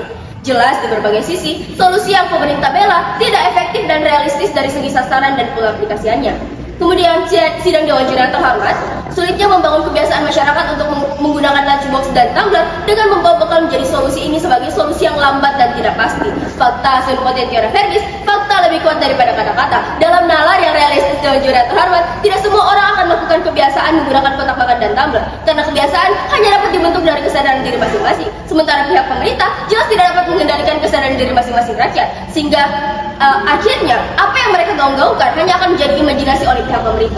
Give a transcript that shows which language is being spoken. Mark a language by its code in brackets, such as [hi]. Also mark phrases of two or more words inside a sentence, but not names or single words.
[id] Jelas di berbagai sisi, solusi yang pemerintah bela tidak efektif dan realistis dari segi sasaran dan pengaplikasiannya. Kemudian sidang Dewan Juri yang terhormat, sulitnya membangun kebiasaan masyarakat untuk menggunakan lunchbox dan tumbler dengan membawa bekal menjadi solusi ini sebagai solusi yang lambat dan tidak pasti. [la] Fakta sunt potentiora verbis, [id] fakta lebih kuat daripada kata-kata. Dalam nalar yang realistis Dewan Juri yang terhormat, tidak semua orang akan melakukan kebiasaan menggunakan kotak makan dan tumbler, karena kebiasaan hanya dapat dibentuk dari kesadaran diri masing-masing. Sementara pihak pemerintah jelas tidak dapat mengendalikan kesadaran diri masing-masing rakyat, sehingga akhirnya apa yang mereka gaung-gaungkan hanya akan menjadi imajinasi oleh pihak pemerintah.